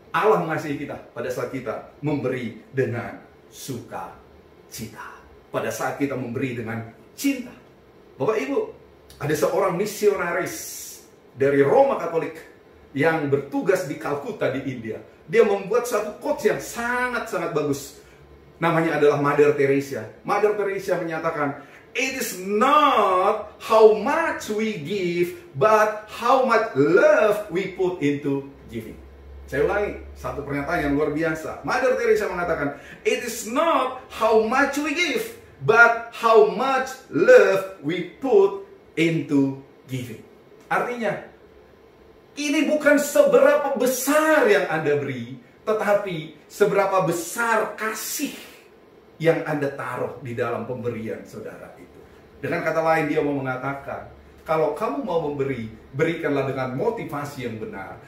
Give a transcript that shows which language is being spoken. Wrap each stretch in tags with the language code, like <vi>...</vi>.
<id>Allah mengasihi kita pada saat kita memberi dengan sukacita. Pada saat kita memberi dengan cinta. Bapak Ibu, ada seorang misionaris dari Roma Katolik yang bertugas di Calcutta di India. Dia membuat satu quotes yang sangat-sangat bagus. Namanya adalah Mother Teresa.</id> <en>Mother Teresa</en> <id>menyatakan,</id> <en>it is not how much we give, but how much love we put into giving.</en> <id>Saya ulangi, satu pernyataan yang luar biasa.</id> <en>Mother Teresa</en> <id>mengatakan,</id> <en>it is not how much we give, but how much love we put into giving.</en> <id>Artinya, ini bukan seberapa besar yang Anda beri, tetapi seberapa besar kasih yang Anda taruh di dalam pemberian saudara itu. Dengan kata lain, dia mau mengatakan, kalau kamu mau memberi, berikanlah dengan motivasi yang benar.</id>